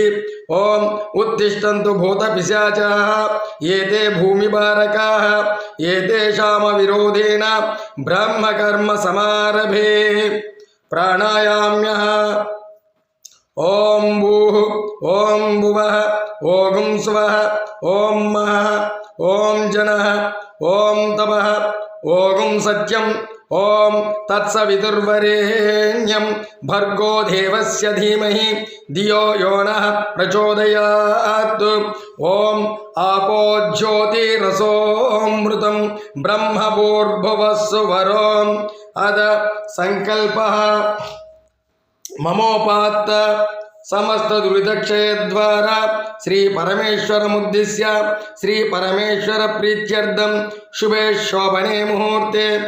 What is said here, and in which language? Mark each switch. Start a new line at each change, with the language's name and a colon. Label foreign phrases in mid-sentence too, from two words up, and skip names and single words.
Sanskrit: ओम उत्तिष्ठन्तु भूतपिशाचाः एते भूमिभारकाः एतेषामविरोधेन ब्रह्मकर्म समारभे। प्राणायाम्यः। ओम भूः ओम भुवः ओम स्वः ఓం మహః ఓం జనః ఓం తపః ఓం సత్యం ఓం తత్సవితుర్వరేణ్యం భర్గో దేవస్య ధీమహి ధియో యో నః ప్రచోదయాత్. ఓం ఆపో జ్యోతిరసోమృతం బ్రహ్మభూర్భువస్సు వరోం అద సంకల్పః మమోపాత్త సమస్త దురితక్షయ ద్వారా శ్రీ పరమేశ్వరముద్దిశ్య శ్రీ పరమేశ్వర ప్రీత్యర్థం శుభే శోభనే ముహూర్తే